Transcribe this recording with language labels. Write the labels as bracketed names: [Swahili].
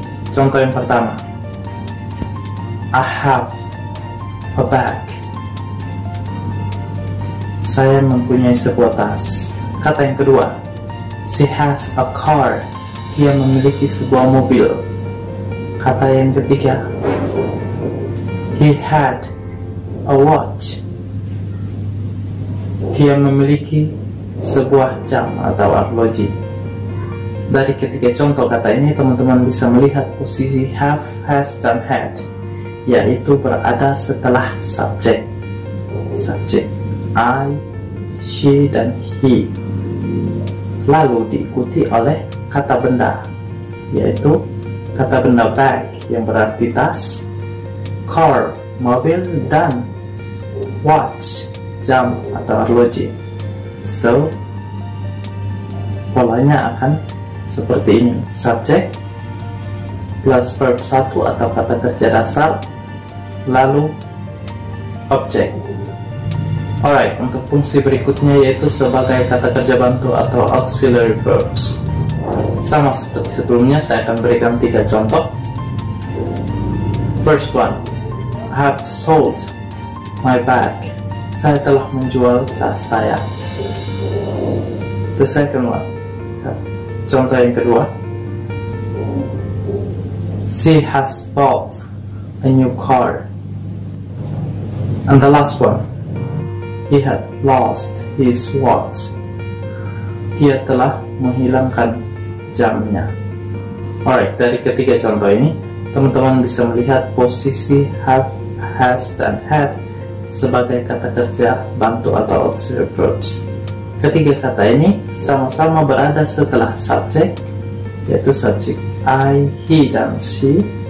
[Indonesian] Contoh yang pertama, [English] I have a bag. [Indonesian] Saya mempunyai sebuah tas. Kata yang kedua, [English] she has a car. [Indonesian] Dia memiliki sebuah mobil. Kata yang ketiga, [English] he had a watch. [Indonesian] Dia memiliki sebuah jam atau arloji. Dari ketiga contoh kata ini, teman-teman bisa melihat posisi have, has, dan had, yaitu berada setelah subjek. Subjek I, she, dan he. Lalu diikuti oleh kata benda, yaitu kata benda bag yang berarti tas, car, mobil, dan watch, jam atau arloji. So polanya akan seperti ini: subjek plus verb 1 atau kata kerja dasar, lalu objek. Alright, untuk fungsi berikutnya yaitu sebagai kata kerja bantu atau auxiliary verbs. Sama seperti sebelumnya, saya akan berikan 3 contoh. [English] First one, I have sold my bag. [Indonesian] Saya telah menjual tas saya. [English] The second one, [Indonesian] contoh yang kedua, [English] she has bought a new car. And the last one, he had lost his watch. [Indonesian] Dia telah menghilangkan jamnya. Alright, dari ketiga contoh ini, teman-teman bisa melihat posisi have, has, dan had sebagai kata kerja bantu atau auxiliary verbs. Ketiga kata ini sama-sama berada setelah subjek, yaitu subjek I, he, dan she.